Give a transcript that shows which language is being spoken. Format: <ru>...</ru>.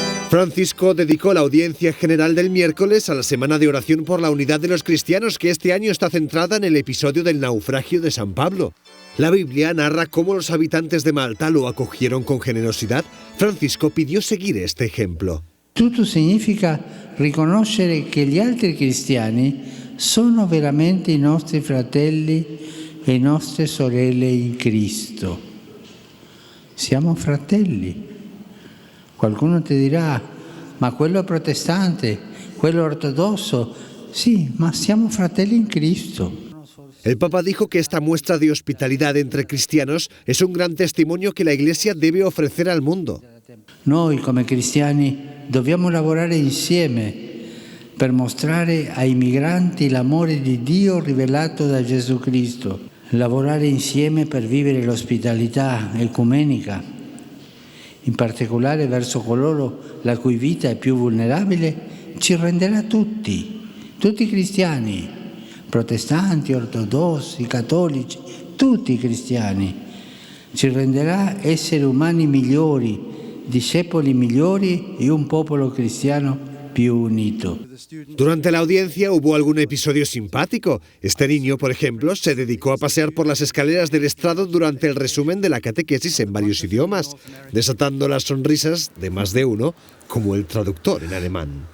<es>Francisco dedicó la audiencia general del miércoles a la Semana de Oración por la Unidad de los Cristianos, que este año está centrada en el episodio del naufragio de San Pablo. La Biblia narra cómo los habitantes de Malta lo acogieron con generosidad. Francisco pidió seguir este ejemplo.</es> <it>Tutto significa riconoscere che gli altri cristiani sono veramente i nostri fratelli e nostre sorelle in Cristo. Siamo fratelli. Qualcuno ti dirà, ma quello è protestante, quello è ortodosso. Sì, ma siamo fratelli in Cristo. El Papa dijo que esta muestra de hospitalidad entre cristianos es un gran testimonio que la Iglesia debe ofrecer al mundo. Noi come cristiani dobbiamo lavorare insieme per mostrare ai migranti l'amore di Dio rivelato da Gesù Cristo. Lavorare insieme per vivere l'ospitalità ecumenica, in particolare verso coloro la cui vita è più vulnerabile, ci renderà tutti cristiani, protestanti, ortodossi, cattolici, tutti cristiani. Ci renderà esseri umani migliori, discepoli migliori e un popolo cristiano più unito.</it> <es>Durante la audiencia hubo algún episodio simpático. Este niño, por ejemplo, se dedicó a pasear por las escaleras del estrado durante el resumen de la catequesis en varios idiomas, desatando las sonrisas de más de uno, como el traductor en alemán.</es>